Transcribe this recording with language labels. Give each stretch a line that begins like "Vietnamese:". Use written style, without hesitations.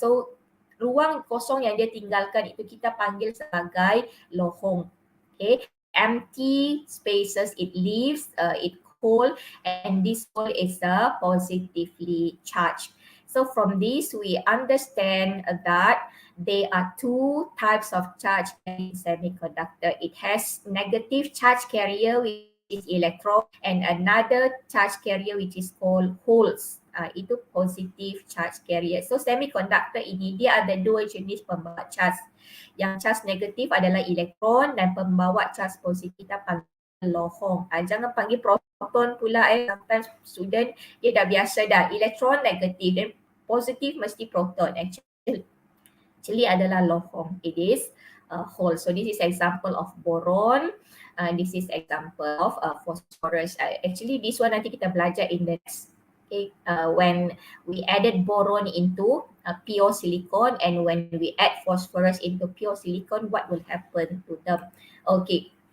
Malay: So ruang kosong yang dia tinggalkan itu kita panggil sebagai lohong.
English: Okay, empty spaces it leaves, it hole, and this hole is positively charged. So from this we understand that there are two types of charge in semiconductor. It has negative charge carrier, which is electron, and another charge carrier which is called holes. Itu positive charge carrier.
Malay: So semiconductor ini dia ada dua jenis pembawa charge. Yang charge negatif adalah elektron dan pembawa charge positif kita panggil lohong. Jangan panggil proton pula. Sometimes student dia dah biasa dah elektron negatif dan positif mesti proton. Actually adalah lohong.
English: It is hole. So this is example of boron. This is example of phosphorus. Actually this one
Malay: nanti kita belajar
English: in the next. Okay, when we added boron into pure silicon and when we add phosphorus into pure silicon, what will happen to them? Okay.